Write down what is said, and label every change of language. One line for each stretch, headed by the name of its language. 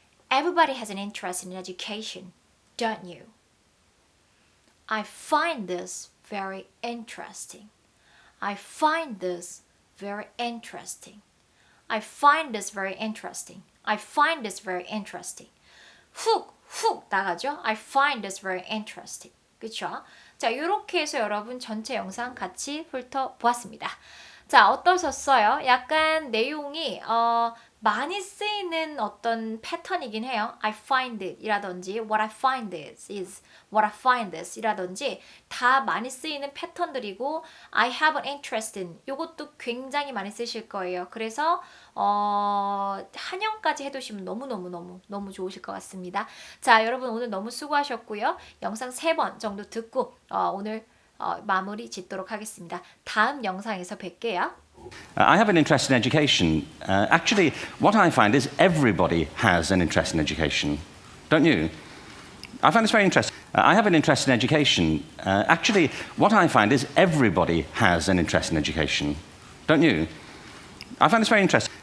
English: Everybody has an interest in education, don't you? I find this very interesting. I find this very interesting. I find this very interesting. I find this very interesting.
Korean: 훅 나가죠?
English: I find this very interesting.
Korean: 그쵸? 자, 이렇게 해서 여러분 전체 영상 같이 훑어보았습니다. 자, 어떠셨어요? 약간 내용이 많이 쓰이는 어떤 패턴이긴 해요.
English: I find it
Korean: 이라든지
English: what I find is what I find this
Korean: 이라든지 다 많이 쓰이는 패턴들이고
English: I have an interest in
Korean: 이것도 굉장히 많이 쓰실 거예요. 그래서 한영까지 해두시면 너무 좋으실 것 같습니다. 자, 여러분 오늘 너무 수고하셨고요. 영상 3번 정도 듣고 오늘 마무리 짓도록 하겠습니다. 다음 영상에서 뵐게요.
English: I have an interest in education. Actually, what I find is everybody has an interest in education, don't you? I find this very interesting. I have an interest in education. Actually, what I find is everybody has an interest in education, don't you? I find this very interesting.